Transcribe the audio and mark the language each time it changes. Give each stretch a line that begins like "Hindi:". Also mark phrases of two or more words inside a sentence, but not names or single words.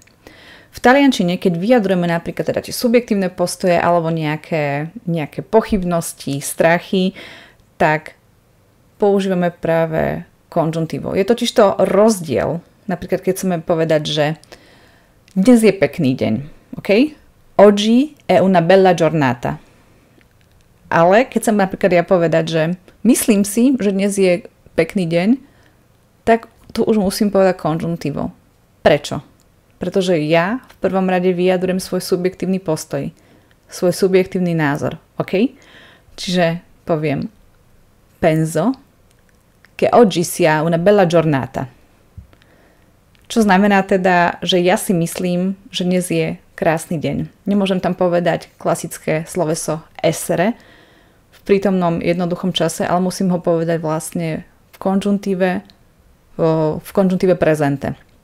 Slovak: V taliančine, keď vyjadrujeme napríklad teda tie subjektívne postoje alebo nejaké pochybnosti, strachy, tak používame práve konžuntívo. Je totižto rozdiel, napríklad keď chceme povedať, že dnes je pekný deň, ok?
Italian: Oggi è una bella giornata.
Slovak: Ale keď chcem napríklad ja povedať, že myslím si, že dnes je pekný deň, tak tu už musím povedať konžuntívo. Prečo? Pretože ja v prvom rade vyjadrujem svoj subjektívny postoj, svoj subjektívny názor, ok? Čiže poviem
Italian: penso che oggi sia una bella giornata.
Slovak: Čo znamená teda, že ja si myslím, že dnes je krásny deň. Nemôžem tam povedať klasické sloveso essere v prítomnom jednoduchom čase, ale musím ho povedať vlastne v konžuntíve prezente.